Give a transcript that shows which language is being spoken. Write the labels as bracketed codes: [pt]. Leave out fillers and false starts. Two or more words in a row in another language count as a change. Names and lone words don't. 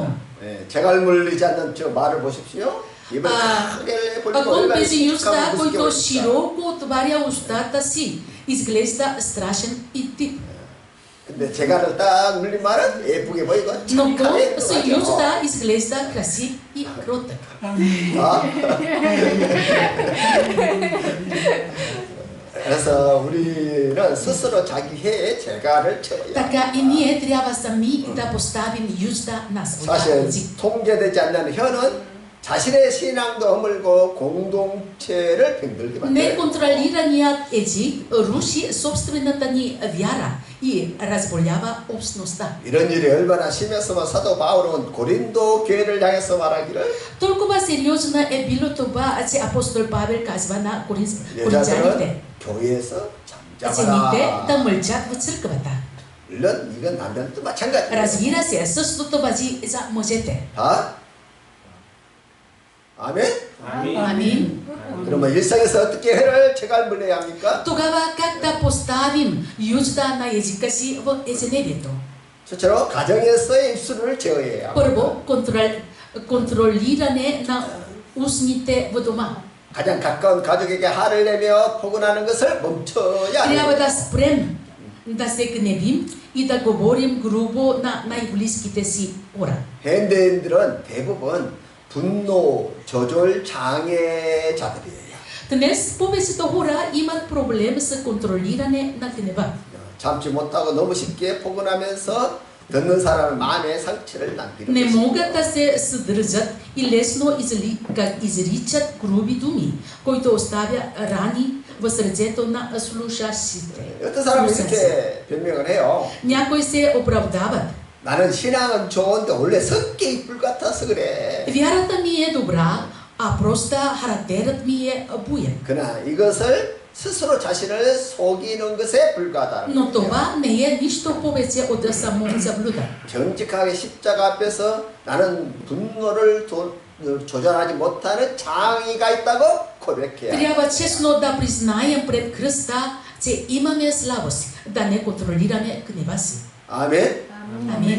[ko] 제갈 물리지 않는 저 말을 보십시오. 입을 크게 벌리고 [bg] Кон [ko] 얼마나 [bg] без юзда, [ko] 씩씩하고 [bg] който [ko] 무섭게 [bg] широко отваря устата си, изглежда страшен и тип. [ko] 근데 제갈을 딱 물린 말은 예쁘게 보이고 [bg] Но кон [ko] 착하게 [bg] с [ko] 들어가죠. [bg] юзда изглежда красив и кротък. [ko] 그래서 우리는 스스로 자기 혀에 제갈을 쳐야 [bg] Така и ние трябва сами да поставим юзда на своя [ko] 사실 [bg] език. [ko] 통제되지 않는 혀는 자신의 신앙도 허물고 공동체를 병들게 만들어요. [bg] Неконтролираният език руши собствената ни вяра и разболява общността. [ko] 이런 일이 얼마나 심했으면 사도 바울은 고린도 교회를 향해서 말하기를 [bg] Толкова сериозно е било това, че апостол Павел казва на коринтяните, [ko] 여자들은 교회에서 [bg] жените [ko] 잠잠하라. [bg] да мълчат в църквата. [ko] 물론 이건 남자도 마찬가지예요. [bg] Разбира се, същото важи за мъжете. [ko] 다? 아멘? [bg] Амин. [ko] 그러면 일상에서 어떻게 혀를 제갈 물려야 합니까? [bg] Тогава как да поставим юзда на езика си в ежедневието? [ko] 첫째로 가정에서의 입술을 제어해야 합니다. [bg] Първо, контролиране на устните в дома. [ko] 가장 가까운 가족에게 화를 내며 포근하는 것을 멈춰야 [bg] Трябва [ko] 합니다. [bg] да спрем да се гневим и да говорим грубо на най-близките си хора. [ko] 현대인들은 대부분 분노 조절 장애자들이에요. [bg] Днес повечето хора имат проблем с контролиране на гнева. [ko] 참지 못하고 너무 쉽게 포근하면서 듣는 사람의 마음에 상처를 남기는 [bg] Не [ko] 것입니다. [bg] могат да се съдържат и лесно изричат груби думи, които оставя рани в сърцето на слушащите. [ko] 어떤 사람은 이렇게 변명을 해요. [bg] Някои се оправдават. [ko] 나는 신앙은 좋은데 원래 성격이 불 같아서 그래. [bg] Вярата ми е добра, а просто характерът ми е буен. [ko] 그러나 이것을 스스로 자신을 속이는 것에 불과하다는 [bg] Но [ko] 거예요. [bg] това не е нищо повече от самозаблуда. [ko] 정직하게 십자가 앞에서 나는 분노를 조절하지 못하는 장애가 있다고 고백해야 해요. [bg] Трябва честно да признаем пред кръста, че имаме слабост, да не контролираме гнева си. [ko] 아멘. [bg] Амин.